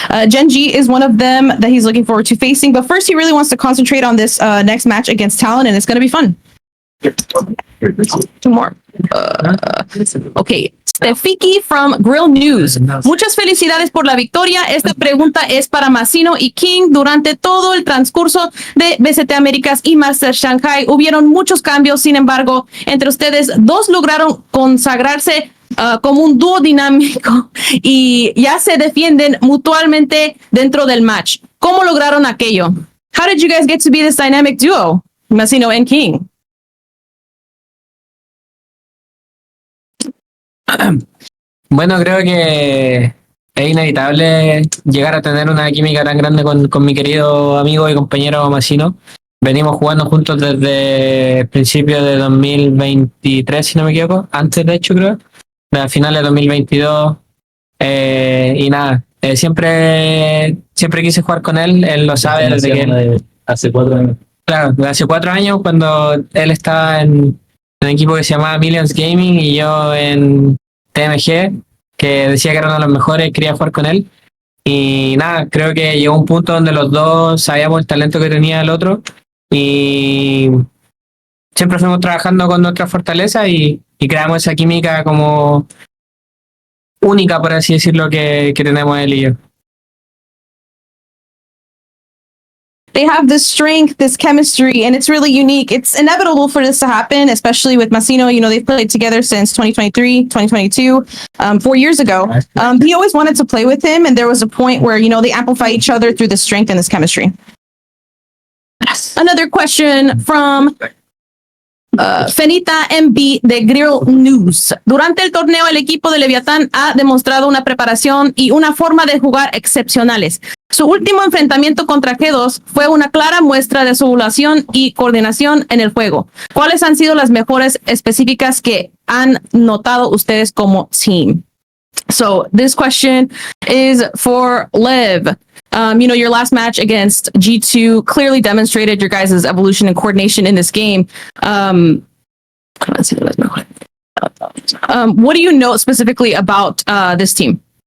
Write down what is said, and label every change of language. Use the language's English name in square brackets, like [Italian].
[English] Genji is one of them that he's looking forward to facing, but first he really wants to concentrate on this next match against Talon, and it's going to be fun. Two more. Okay. Stefiki from Grill News. [Spanish] Muchas felicidades por la victoria. Esta pregunta es para Masino y King. Durante todo el transcurso de BCT Américas y Master Shanghai hubieron muchos cambios. Sin embargo, entre ustedes dos lograron consagrarse como un dúo dinámico y ya se defienden mutuamente dentro del match. ¿Cómo lograron aquello? [English] How did you guys get to be this dynamic duo, Masino and King? [Spanish] Bueno, creo que es inevitable llegar a tener una química tan grande con mi querido amigo y compañero Masino. Venimos jugando juntos desde el principio de 2023, si no me equivoco, antes de hecho creo, a finales de 2022, y nada, siempre quise jugar con él lo sabe desde que... Hace 4 años. Claro, desde hace 4 años cuando él estaba en un equipo que se llamaba Millions Gaming y yo en TMG, que decía que era uno de los mejores, quería jugar con él. Y nada, creo que llegó un punto donde los dos sabíamos el talento que tenía el otro y siempre fuimos trabajando con nuestra fortaleza y creamos esa química como única, por así decirlo, que tenemos él y yo. [English] They have this strength, this chemistry, and it's really unique. It's inevitable for this to happen, especially with Masino. They've played together since 2023, 2022, 4 years ago. He always wanted to play with him, and there was a point where, they amplify each other through the strength and this chemistry. Another question from Fenita MB de Grill News. [Spanish] Durante el torneo, el equipo de Leviatan ha demostrado una preparación y una forma de jugar excepcionales. Su último enfrentamiento contra G2 fue una clara muestra de su evaluación y coordinación en el juego. ¿Cuáles han sido las mejores específicas que han notado ustedes como team? [English] So this question is for Liv. Your last match against G2 clearly demonstrated your guys' evolution and coordination in this game. What do you know specifically about this team?